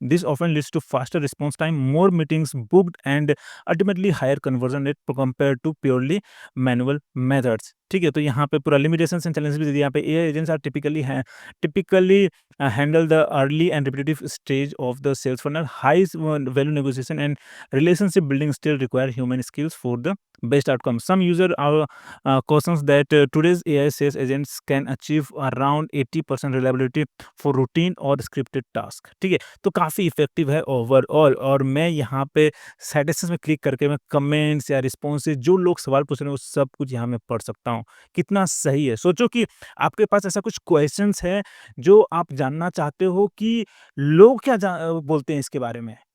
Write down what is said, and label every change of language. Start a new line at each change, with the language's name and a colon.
English: this often leads to faster response time, more meetings booked and ultimately higher conversion rate compare to purely manual methods,
Hindi: ठीक है। तो यहाँ पे पूरा limitations and challenges भी दे दिया। यहाँ पे
English: AI agents are typically handle the early and repetitive stage of the sales funnel. High value negotiation and relationship building still require human skills for the best outcome. Some user are cautions that today's AI sales agents can achieve around 80% reliability for routine or scripted task,
Hindi: ठीक है। तो काफ़ी effective है overall. और मैं यहाँ पे citations में क्लिक करके मैं कमेंट्स या रिस्पॉन्सेज जो लोग सवाल पूछ रहे हैं वो सब कुछ यहाँ मैं पढ़ सकता हूँ। कितना सही है। सोचो कि आपके पास ऐसा कुछ क्वेश्चंस है जो आप जानना चाहते हो कि लोग क्या बोलते हैं इसके बारे में।